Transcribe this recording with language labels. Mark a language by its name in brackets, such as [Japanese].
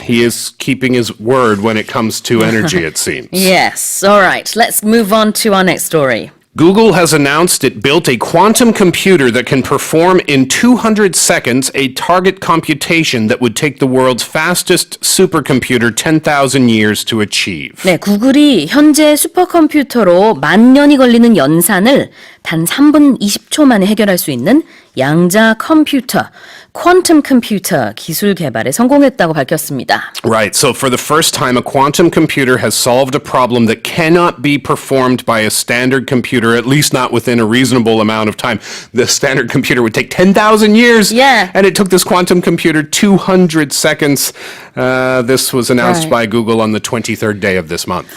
[English] He is keeping his word when it comes to energy, it seems. Yes. All right. Let's move on to our next story. Google has announced it built a quantum computer that can perform in 200 seconds a target computation that would take the world's fastest supercomputer 10,000 years to achieve. [Korean] 네, 구글이 현재 슈퍼컴퓨터로 10,000년이 걸리는 연산을 단 3분 20초 만에 해결할 수 있는 양자 컴퓨터, 퀀텀 컴퓨터 기술 개발에 성공했다고 밝혔습니다. [English] Right. So for the first time, a quantum computer has solved a problem that cannot be performed by a standard computer, at least not within a reasonable amount of time. The standard computer would take 10,000 years. Yeah. And it took this quantum computer 200 seconds. This was announced by Google on the 23rd day of this month.